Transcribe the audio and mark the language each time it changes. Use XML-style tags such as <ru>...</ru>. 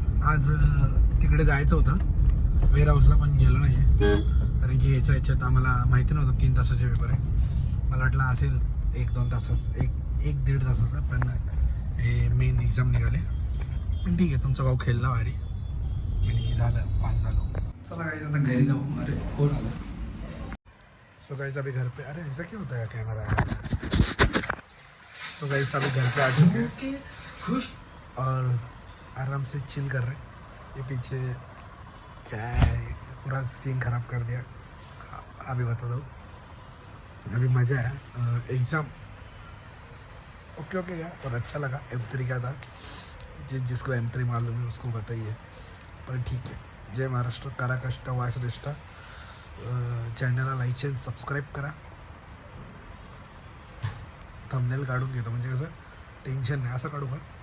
<mr>आज तिकडे जायचं होतं वेअर हाऊसला पण गेलो नाही आहे कारण की ह्याच्यात आम्हाला माहिती नव्हतं 3 तासाचे पेपर आहे. मला वाटलं असेल 1-2 तासाचं 1-1.5 तासाचं पण हे मेन एक्झाम निघाले. पण ठीक आहे तुमचा भाऊ खेळला भारी आणि झालं पास झालो. चला काही आता घरी जाऊ. अरे कोण आलं.</mr> <hi>सो गाइस अभी घर पे. अरे ऐसा क्या होता है कैमरा. सो गाइस अभी घर पे आ चुके हैं और आराम से चिल कर रहे हैं. ये पीछे क्या है पूरा सीन ख़राब कर दिया. अभी बता दो. अभी मज़ा आया. एग्ज़ाम ओके गया और अच्छा लगा. M3 का था. जिसको M3 मालूम है उसको बताइए. पर ठीक है.</hi> <mr>जय महाराष्ट्र. करा कष्ट वास श्रेष्ठ. चॅनलला लाईक आणि सबस्क्राईब करा. थंबनेल काढून घेतो म्हणजे कसं टेन्शन नाही. असं काढू का.</mr>